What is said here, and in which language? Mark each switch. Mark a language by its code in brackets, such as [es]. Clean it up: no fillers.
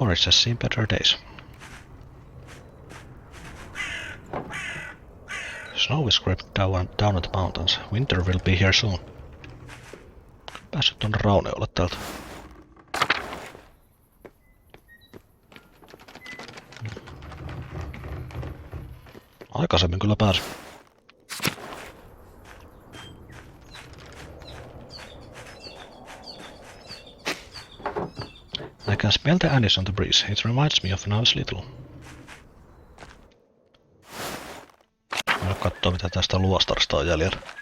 [en] Moritz has seen better days. Snow is creeping down at the mountains. Winter will be here soon. [fi] Päässyt tuonne rauniolle täältä. Aikaisemmin kyllä pääsin. [en] I can smell the anise on the breeze. It reminds me of when I was little. [fi] Mä kattoo mitä tästä luostarista on jäljellä.